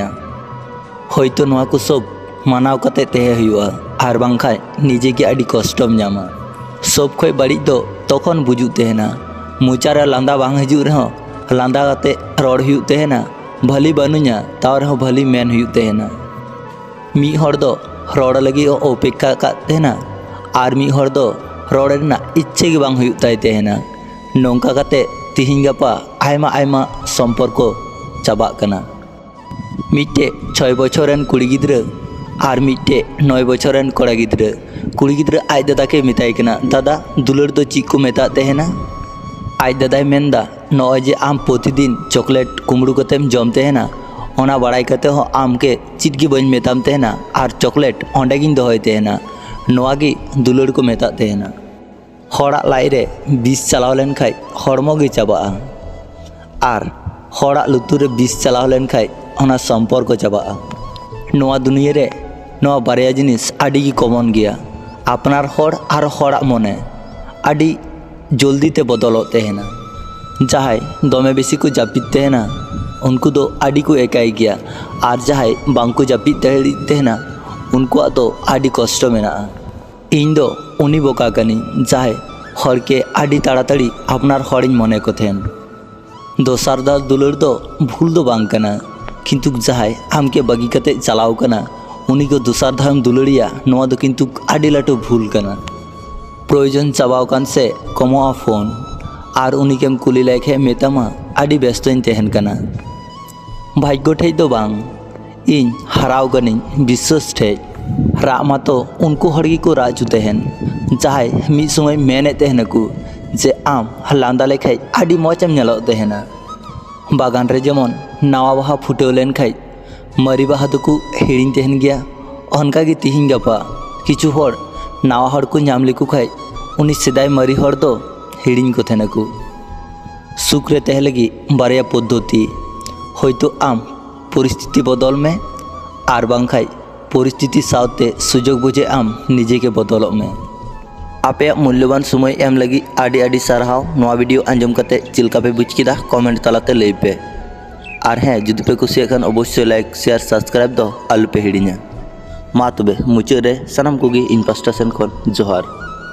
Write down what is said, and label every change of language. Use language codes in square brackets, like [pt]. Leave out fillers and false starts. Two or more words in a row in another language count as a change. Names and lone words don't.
[sat] होयतो नोआ को सब मानाव कते तहे हुआ आर बांखाय निजे के आदि कष्टम नामा। सब खय बाड़ी दो तखन बुझु तहेना, मुचारे लांदा बांग हिजु रहो लांदा कते रड़ हुयु तहेना, भली बनुया ताव रहो भली मेन हुयु तहेना। मी हर दो रड़ लगी अपेक्षा का तहेना आर मी हर दो रड़ रेना इच्छे गे बांग हुयु ताय तहेना। नोंका कते तिहिं गापा आयमा आयमा सम्पर्क चाबाग कना। मिट्टे 6 बछरेन कुड़ी गिद्रा आर मिट्टे 9 बछरेन कोड़ा गिद्रा। कुड़ी गिद्रा आज दादा के मेताय कना, दादा दुलड़ दो चीज को मेता तहेना। आज दादाय मेनदा नय जे आम प्रतिदिन चॉकलेट कुमड़ू कतेम जम तहेना, ओना बाड़ाय कते हो आम के चीज गे बइन मेताम तहेना आर चॉकलेट ओंडे गिन दोहय तहेना, नोआ गे दुलड़ को मेता तहेना। हड़ा लाई रे बिस चलाव लेन खाय हड़मो गे चाबाआ आर हड़ा लुतुर रे बिस चलाव लेन खाय ओना सम्पर्क चाबाआ। नोआ दुनिया रे नोआ बारया जिनिस आदि गे कमन गया, आपनार हड़ आर हड़ा मने आदि जल्दी ते बदलो तहेना। जहाय दमे बेसी को जापित तहेना उनको दो आदि को एकाई गया आर जहाय बांको जापित तहेना उनको तो आदि कष्ट मेना। इन दो उनी बोका कनी जहाय हर के आदि ताड़ाताड़ी आपनार हड़िन मने को थेन। दोसार दार दुलड़ दो भूल दो बांग कना, किंतु जहाय आम के बगी कते चलाव कना उनी को दोसार धाम दुलड़िया नोआ दो किंतु आदि लाटो भूल कना। प्रयोजन चाबाव कान से कमोआ फोन आर उनी केम कुली लायखे मेतामा आदि व्यस्तइन तहेन कना। भाग्य ठेज दो बांग इन हराव कनिन विश्वास ठेज राग मातो उनको हड़गी को राजू तहेन जहाय मिद समय मेने तहेना को जे आम लांदा लेखाय आदि मौजम नेलो तहेना। बागान रे जेमन नावा बाहा फुटेव लेन खाय मरी बाहा दोको हिड़िंग तहेन गया, अनका गे तिहिं गापा किछु हड़ नावा हड़ को नाम लेको खाय उनी सेदाय मरी हड़ दो हिड़िंग को तहेना को। सुख रे तहे लगी बारया पद्धति, होयतो आम परिस्थिति बदल में आर बांखाय परिस्थिति सावते सुजोग बुझे आम निजे के बदलों में। आपे मूल्यवान समय एम लगी आदि आदि सारहाव। नोआ वीडियो आंजम कते चिलका पे बुझ किदा कमेंट तलाते लई पे आर हें जुदी पे कुसिया खान अवश्य [en] like share subscribe [sat] दो आलू पे हिड़िया। मा तबे मुचाद रे सानाम कोगे इन पास्टा सेन खन जोहार।